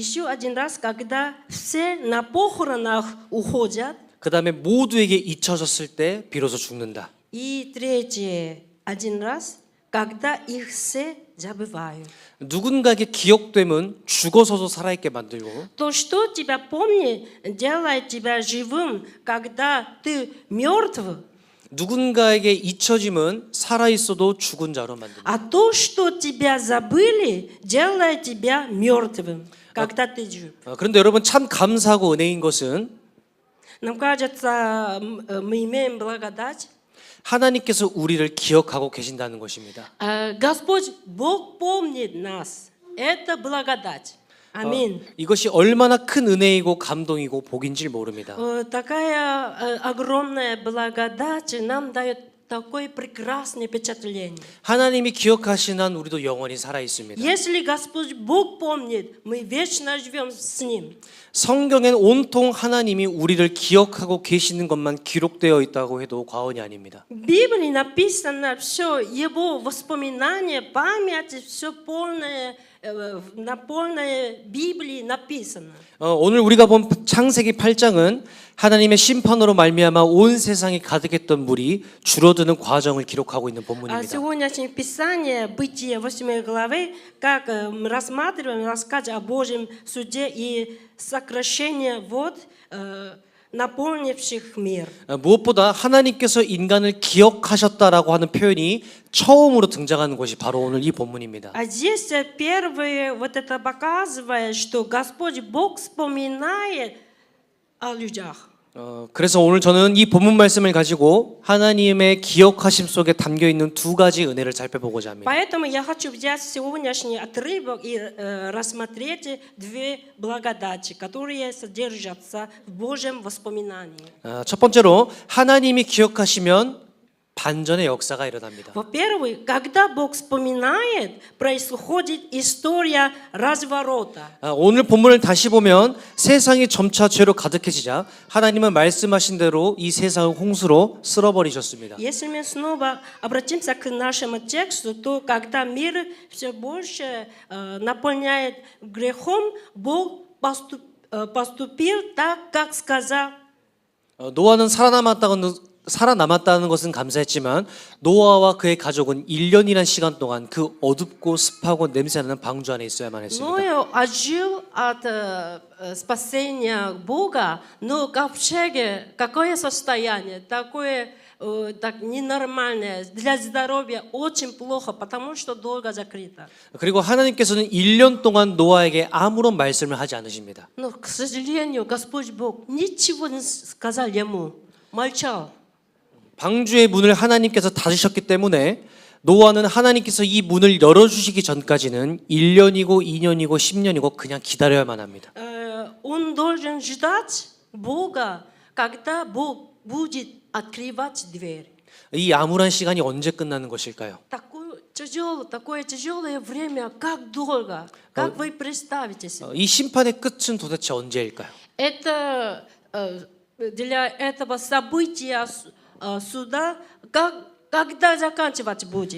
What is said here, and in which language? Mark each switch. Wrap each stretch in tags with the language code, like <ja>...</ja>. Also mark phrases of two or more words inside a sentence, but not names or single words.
<ru>еще один раз, когда все на похоронах уходят,</ru> <ko>그 다음에 모두에게 잊혀졌을 때 비로소 죽는다.</ko> <ru>и третий один раз, когда их все забывают.</ru> <ko>누군가에게 기억됨은 죽어서도 살아있게 만들고</ko> <ru>То, что тебя помнит, делает тебя живым, когда ты мертв.</ru> <ko>누군가에게 잊혀짐은 살아있어도 죽은 자로 만든다.</ko> <ru>А то, что тебя забыли, делает тебя мертвым, когда ты жив.</ru> <ko>그런데 여러분 참 감사하고 은혜인 것은</ko> <ru>Нам кажется, мы имеем благодать.</ru> <ko>하나님께서 우리를 기억하고 계신다는 것입니다.</ko> <ru>Господь, Бог помнит нас. Это благодать. Аминь.</ru> <ko>이것이 얼마나 큰 은혜이고 감동이고 복인지 모릅니다.</ko> <ru>Такая огромная благодать нам дает такое прекрасное впечатление.</ru> <ko>하나님이 기억하신 한 우리도 영원히 살아 있습니다.</ko> <ru>Если Господь Бог помнит, мы вечно живем с Ним.</ru> <ko>성경엔 온통 하나님이 우리를 기억하고 계시는 것만 기록되어 있다고 해도 과언이 아닙니다.</ko> <ru>В Библии написано все, Его воспоминания, память, все полное, на полной Библии написано.</ru> <ko>오늘 우리가 본 창세기 8장은 하나님의 심판으로 말미암아 온 세상이 가득했던 물이 줄어드는 과정을 기록하고 있는 본문입니다.</ko> <ru>Сегодняшнее Писание, Бытие 8 главы, как мы рассматриваем, рассказ о Божьем суде и сокращение вод наполнивших мир.</ru> <ko>무엇보다 하나님께서 인간을 기억하셨다라고 하는 표현이 처음으로 등장하는 것이 바로 오늘 이 본문입니다.</ko> <ru>А здесь первое вот это показывает, что Господь Бог вспоминает о людях.</ru> <ko>그래서 오늘 저는 이 본문 말씀을 가지고 하나님의 기억하심 속에 담겨 있는 두 가지 은혜를 살펴보고자 합니다.</ko> <ru>Поэтому я хочу взять сегодняшний отрывок и рассмотреть две благодати, которые содержатся в Божьем воспоминании.</ru> <ko>첫 번째로 하나님이 기억하시면 반전의 역사가 일어납니다.</ko> <ru>Во-первых, когда Бог вспоминает, происходит история разворота.</ru> <ko>오늘 본문을 다시 보면 세상이 점차 죄로 가득해지자 하나님은 말씀하신 대로 이 세상을 홍수로 쓸어버리셨습니다.</ko> <ru>Если мы снова обратимся к нашему тексту, то когда мир все больше наполняет грехом, Бог поступил так, как сказал.</ru> <ko>노아는 살아남았다는 것은 감사했지만 노아와 그의 가족은 1년이란 시간 동안 그 어둡고 습하고 냄새나는 방주 안에 있어야만 했습니다.</ko> <ru>Ноэ отжил от спасения Бога, но в ковчеге какое состояние? Такое так ненормальное, для здоровья очень плохо, потому что долго закрыто.</ru> <ko>그리고 하나님께서는 1년 동안 노아에게 아무런 말씀을 하지 않으십니다.</ko> <ru>Но, к сожалению, Господь Бог ничего не сказал ему, молчал.</ru> <ko>방주의 문을 하나님께서 닫으셨기 때문에 노아는 하나님께서 이 문을 열어주시기 전까지는 1년이고 2년이고 10년이고 그냥 기다려야만 합니다.</ko> <ru>Он должен ждать Бога, когда Бог будет открывать дверь.</ru> <ko>이 암울한 시간이 언제 끝나는 것일까요?</ko> <ru>Такое тяжелое время, как долго, как вы представите себе?</ru> <ko>이 심판의 끝은 도대체 언제일까요?</ko> <ru>Это для этого события суда, когда заканчивать будет?</ru>